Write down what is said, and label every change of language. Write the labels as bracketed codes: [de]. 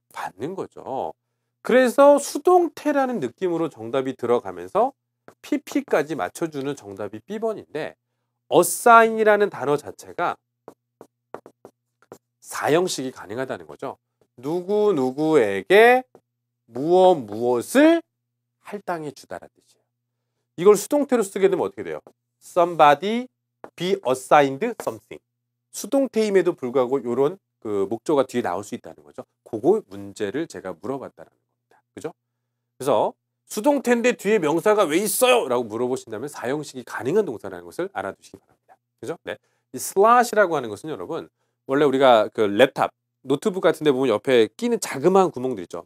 [ko] 받는 거죠. 그래서 수동태라는 느낌으로 정답이 들어가면서 PP까지 맞춰주는 정답이 B번인데 어사인이라는 단어 자체가 사형식이 가능하다는 거죠. 누구누구에게 무엇을 할당해 주다라는 뜻이에요. 이걸 수동태로 쓰게 되면 어떻게 돼요? [en] Somebody be assigned something. [ko] 수동태임에도 불구하고 이런 그 목조가 뒤에 나올 수 있다는 거죠. 그거 문제를 제가 물어봤다는 겁니다. 그죠? 그래서 수동태인데 뒤에 명사가 왜 있어요? 라고 물어보신다면 사형식이 가능한 동사라는 것을 알아두시기 바랍니다. 그죠? 네. 이 슬롯이라고 하는 것은 여러분 원래 우리가 그 랩탑, 노트북 같은 데 보면 옆에 끼는 자그마한 구멍들 있죠.